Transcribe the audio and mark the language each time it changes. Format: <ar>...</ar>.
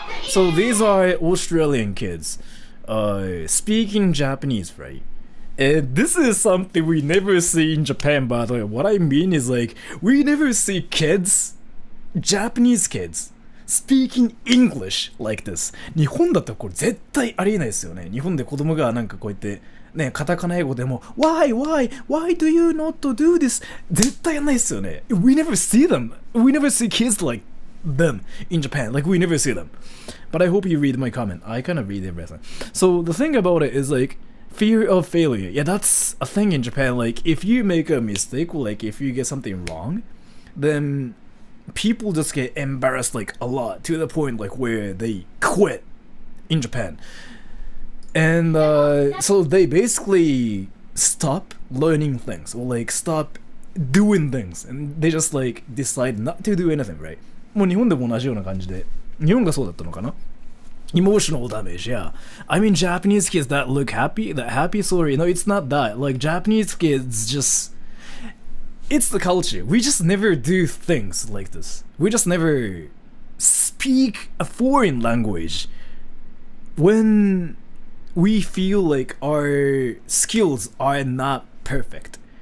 <en>So these are Australian kids, speaking Japanese, right? And this is something we never see in Japan, by the way. What I mean is like, we never see kids, Japanese kids, speaking English like this.</en> <ja>日本だとこれ絶対ありえないですよね。日本で子供がなんかこうやってね、カタカナ英語でも</ja> <en>Why do you not do this?</en> <ja>絶対やんないですよね。</ja> <en>We never see them. We never see kids like them in Japan. Like we never see them. But I hope you read my comment. I kind of read everything. So the thing about it is like, fear of failure. Yeah, that's a thing in Japan. Like, if you make a mistake, or like if you get something wrong, then people just get embarrassed like a lot to the point like where they quit in Japan. And so they basically stop learning things or like stop doing things, and they just like decide not to do anything, right?</en> <ja>もう日本でも同じような感じで、日本がそうだったのかな？</ja> <en>Emotional damage, yeah. I mean, Japanese kids that look happy, that happy story, no, it's not that. Like, Japanese kids just... It's the culture. We just never do things like this. We just never speak a foreign language when we feel like our skills are not perfect.</en>